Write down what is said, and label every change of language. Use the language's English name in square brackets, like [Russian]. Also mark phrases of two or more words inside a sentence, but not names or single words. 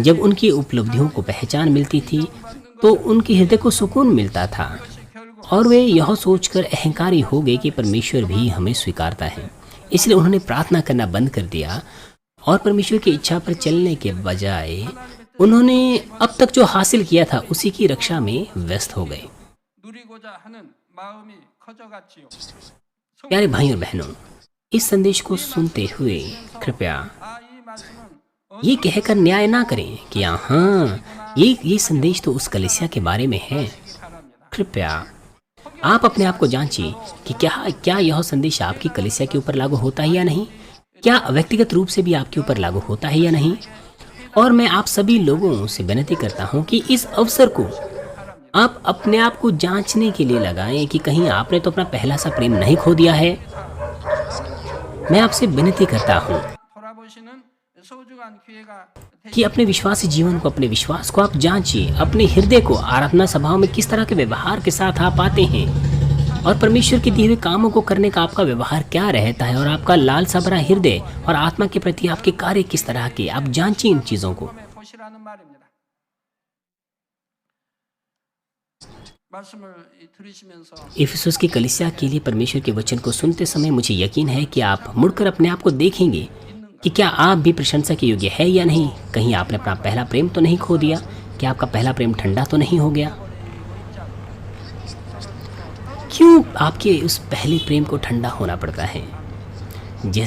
[Hindi] जब उनकी उपलब्धियों को पहचान मिलती थी तो उनके हृदय को सुकून मिलता था, [Korean] 결국 [Hindi] और वे यह सोचकर अहंकारी हो गए कि परमेश्वर भी हमें स्वीकारता है। इसलिए उन्होंने प्रार्थना करना बंद कर दिया और परमेश्वर की इच्छा पर चलने के बजाय उन्होंने अब तक जो हासिल किया था उसी की रक्षा में व्यस्त हो गए। [Korean] 누리고자 하는 마음이 커져갔지요. [Hindi] प्यारे भाइयों और बहनों, इस संदेश को सुनते हुए कृपया [Korean] 이 말씀은 [Hindi] ये कहकर न्याय ना करें कि हाँ, ये संदेश तो उस कलीसिया के बारे में है। [Korean] 바랍니다. [Hindi] कृपया आप अपने आप को जांचिए कि क्या यह संदेश आपकी कलीसिया के ऊपर लागू होता है या नहीं, क्या व्यक्तिगत रूप से भी आपके ऊपर लागू होता है या नहीं। और मैं आप सभी लोगों से विनती करता हूं कि इस अवसर को आप अपने आप को जांचने के लिए लगाएं कि कहीं आपने तो अपना पहला सा प्रेम नहीं खो दिया है। मैं आपसे विनती करता हूं [Korean] 돌아보시는 소중한 기회가 [Hindi] कि अपने विश्वासी जीवन को, अपने विश्वास को आप जांचिए, अपने हृदय को आराधना सभाओं में किस तरह के व्यवहार के साथ आप आते हैं और परमेश्वर के दिए हुए कामों को करने का आपका व्यवहार क्या रहता है, और आपका लालसा भरा हृदय और आत्मा के प्रति आपके कार्य किस तरह के, आप जांचिए इन चीजों को। [Korean] 보시라는 말입니다. 말씀을 들으시면서 [Hindi] इफिसुस की कलीसिया के लिए परमेश्वर के वचन को सुनते समय मुझे यकीन है कि आप मुड़कर अपने आप को देखेंगे कि क्या आप भी प्रशंसा के योग्य है या नहीं। कहीं आपने अपना पहला प्रेम तो नहीं खो दिया, क्या आपका पहला प्रेम ठंडा तो नहीं हो गया। क्यों आपके उस पहले प्रेम को ठंडा होना पड़ता है।